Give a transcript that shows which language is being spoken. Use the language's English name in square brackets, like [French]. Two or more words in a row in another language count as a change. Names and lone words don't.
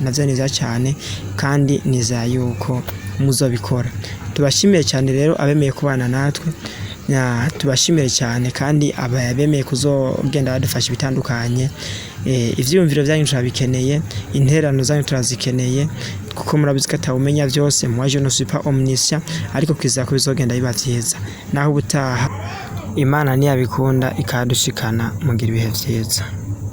[Rundi] Navyo niza cyane kandi niza yuko muzobikora. Tubashimiye cyane rero abemeye kubana natwe. Tubashimire cyane kandi abemeye kuzogenda badufasha bitandukanye. Ivyumviro byanyu turabikeneye, interano zanyu turazikeneye kuko murabizi ko atawumenya byose. [French] Moi je ne suis pas omniscient [Rundi] ariko kwizera ko bizogenda biba vyiza. Naho ubutaha Imana niyabikunda ikadushikana mugira ibihe vyiza.